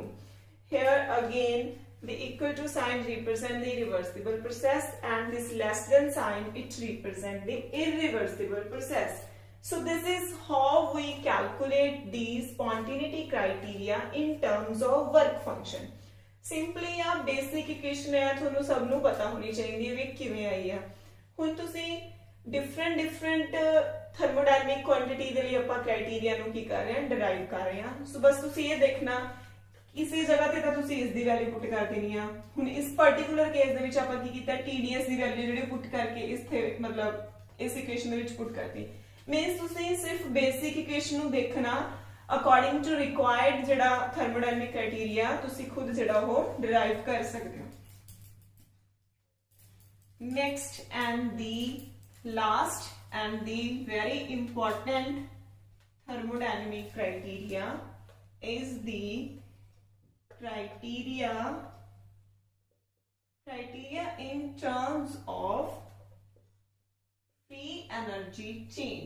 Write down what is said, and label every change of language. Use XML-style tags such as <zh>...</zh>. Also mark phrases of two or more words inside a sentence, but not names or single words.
<en>Here again the equal to sign represent the reversible process and this less than sign it represent the irreversible process. So this is how we calculate the spontaneity criteria in terms of work function. Simply a basic equation</en> <pa>ਹੈ, ਥੋਨੋਂ ਸਭ ਨੂੰ ਪਤਾ ਹੋਣੀ ਚਾਹੀਦੀ ਵੇ ਕਿਵੇਂ ਆਈ ਹੈ। ਹੁਣ ਤੁਸੀਂ</pa> <en>different thermodynamic quantity</en> <pa>ਦੇ ਲਈ ਆਪਾਂ criteria ਨੂੰ ਕੀ ਕਰ ਰਹੇ ਹਾਂ, derive ਕਰ ਰਹੇ ਹਾਂ। So ਬਸ ਤੁਸੀਂ ਇਹ ਦੇਖਣਾ ਇਸੇ ਜਗ੍ਹਾ ਤੇ ਤੁਸੀਂ ਇਸ ਦੀ</pa> <en>value put</en> <pa>ਕਰ ਦੇਣੀ ਹੈ। ਹੁਣ ਇਸ</pa> <en>particular case</en> <pa>ਦੇ ਵਿੱਚ ਆਪਾਂ ਕੀ ਕੀਤਾ TDS ਦੀ ਵੈਲਿਊ ਜਿਹੜੀ ਪੁੱਟ ਕਰਕੇ ਇਸ ਥੇ ਮਤਲਬ ਇਸ ਇਕੁਏਸ਼ਨ ਦੇ ਵਿੱਚ ਪੁੱਟ ਕਰਤੀ। ਮੀਂਸ ਤੁਸੀਂ ਸਿਰਫ਼</pa> <en>basic equation</en> <pa>ਨੂੰ ਦੇਖਣਾ</pa> <en>according to required</en> <pa>ਜਿਹੜਾ</pa> <en>thermodynamic criteria</en> <pa>ਤੁਸੀਂ ਖੁਦ ਜਿਹੜਾ ਹੋ ਡਿਰਾਈਵ ਕਰ ਸਕਦੇ ਹੋ।</pa> <en>next and the last and the very important thermodynamic criteria is the criteria in terms of free energy change.</en>